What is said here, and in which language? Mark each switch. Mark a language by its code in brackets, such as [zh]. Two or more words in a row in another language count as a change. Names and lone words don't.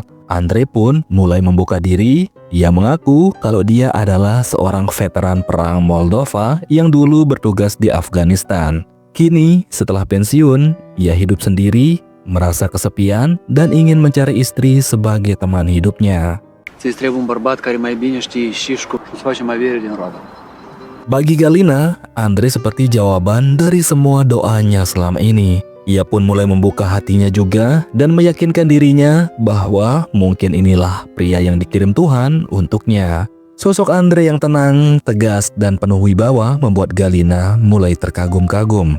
[id] Andre pun mulai membuka diri. Ia mengaku kalau dia adalah seorang veteran perang Moldova yang dulu bertugas di Afghanistan. Kini, setelah pensiun, ia hidup sendiri, merasa kesepian, dan ingin mencari istri sebagai teman hidupnya. [ro] Ți trebuie un bărbat care mai bine știe și cum să facem avere din roadă. [id] Bagi Galina, Andre seperti jawaban dari semua doanya selama ini. Ia pun mulai membuka hatinya juga dan meyakinkan dirinya bahwa mungkin inilah pria yang dikirim Tuhan untuknya. Sosok Andre yang tenang, tegas, dan penuh wibawa membuat Galina mulai terkagum-kagum.